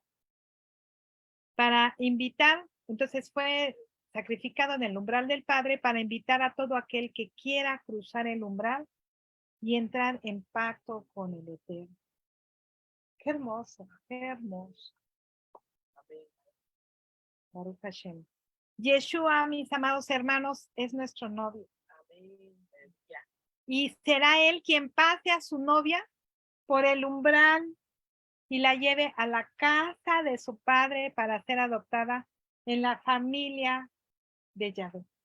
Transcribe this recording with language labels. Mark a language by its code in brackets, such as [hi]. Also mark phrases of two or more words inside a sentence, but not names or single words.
[es] Para invitar, entonces fue sacrificado en el umbral del Padre para invitar a todo aquel que quiera cruzar el umbral y entrar en pacto con el Eterno. Qué hermoso, qué hermoso. [he] ברוך השם. [es] Yeshua, mis amados hermanos, es nuestro novio. Y será él quien pase a su novia por el umbral y la lleve a la casa de su padre para ser adoptada en la familia de Yahvé.